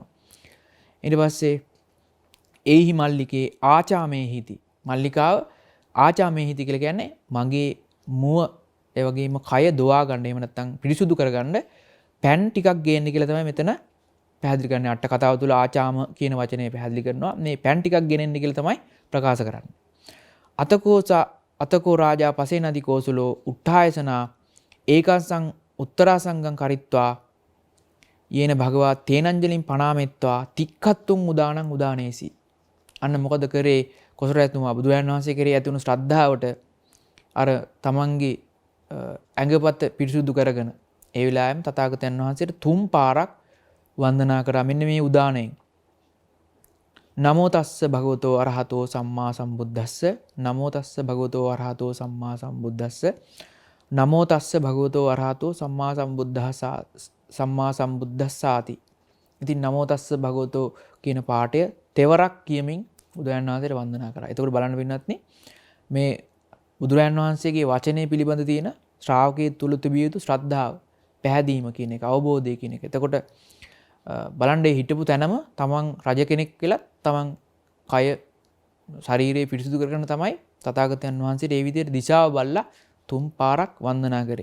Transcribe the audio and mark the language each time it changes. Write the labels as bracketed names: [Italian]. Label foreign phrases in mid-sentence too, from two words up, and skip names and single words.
[Sinhala] ඊට පස්සේ [Pali] ඒහි මල්ලිකේ ආචාමේහිති [Sinhala] මල්ලිකාව ආචාමේහිති කියලා කියන්නේ මගේ මුව ඒ වගේම කය දොවා ගන්න එහෙම නැත්නම් පිරිසුදු කරගන්න පැන් ටිකක් ගේන්න කියලා තමයි මෙතන පැහැදිලි කරන්නේ. අට කතාව තුළ ආචාම කියන වචනේ පැහැදිලි කරනවා. මේ පැන් ටිකක් ගෙනෙන්න කියලා තමයි ප්‍රකාශ කරන්නේ. [Pali] අතකෝ රාජා පසේ නදි කෝසලෝ උට්ඨායසනා ඒකංසං උත්තරාසංගම් කරිත්වා යේන භගවා තේනංජලින් පනාමෙත්වා තික්ඛත්තුම් උදානං උදානේසි. [Sinhala] අන්න මොකද කරේ කොසොර රජතුමා බුදුරජාණන් වහන්සේ කෙරෙහි ඇති වුණු ශ්‍රද්ධාවට අර තමන්ගේ ඇඟපත පිරිසුදු කරගෙන ඒ වෙලාවෙම තථාගතයන් වහන්සේට 3 පාරක් වන්දනා කරා. මෙන්න මේ උදානයෙන්. [Pali] නමෝ තස්ස භගවතෝ අරහතෝ සම්මා සම්බුද්දස්ස නමෝ තස්ස භගවතෝ අරහතෝ සම්මා සම්බුද්දස්ස නමෝ තස්ස භගවතෝ අරහතෝ සම්මා සම්බුද්දස්සාති. [Sinhala] ඉතින් [Pali] නමෝ තස්ස භගවතෝ [Sinhala] කියන පාඨය තෙවරක් කියමින් බුදුරජාණන් වහන්සේට වන්දනා කරා. එතකොට බලන්න පින්නත්නි මේ බුදුරජාණන් වහන්සේගේ වචනේ පිළිබඳ තියෙන ශ්‍රාවකයේ තුල තිබිය යුතු ශ්‍රද්ධාව, පැහැදීම කියන එක, අවබෝධය කියන එක. එතකොට බලන්න හිටපු තැනම තමන් රජ කෙනෙක් කියලා තමන් කය ශරීරය පිරිසිදු කරගෙන තමයි තථාගතයන් වහන්සේට ඒ විදිහට දිශාව බලලා 3 පාරක් වන්දනා කරේ.